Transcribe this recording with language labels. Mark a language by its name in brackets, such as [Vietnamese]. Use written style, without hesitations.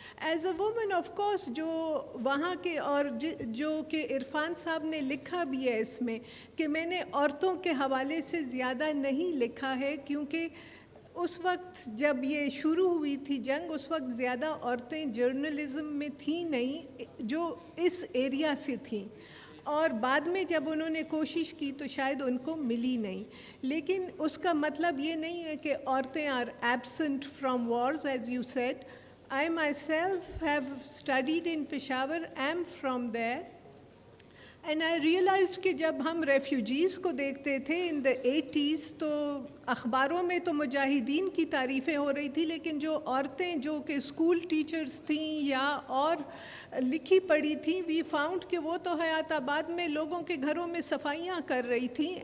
[English] as a woman of course [Urdu] جو وہاں کے, اور جو کہ عرفان صاحب نے لکھا بھی ہے اس میں, کہ میں نے عورتوں کے حوالے سے زیادہ نہیں لکھا ہے, کیونکہ اس وقت جب یہ شروع ہوئی تھی جنگ, اس وقت زیادہ عورتیں جرنلزم میں تھیں نہیں جو اس ایریا سے تھیں, اور بعد میں جب انہوں نے کوشش کی تو شاید ان کو ملی نہیں. لیکن اس کا مطلب یہ نہیں ہے کہ عورتیں [English] Are absent from wars, as you said. I myself have studied in Peshawar, am from there. And I realized [Urdu] کہ جب ہم ریفیوجیز کو دیکھتے تھے [English] in the 80s [Urdu] تو اخباروں میں تو مجاہدین کی تعریفیں ہو رہی تھی، لیکن جو عورتیں جو کہ اسکول ٹیچرز تھیں یا اور لکھی پڑھی تھیں، [English] we found [Urdu] کہ وہ تو حیات آباد میں لوگوں کے گھروں میں صفائیاں کر رہی تھیں.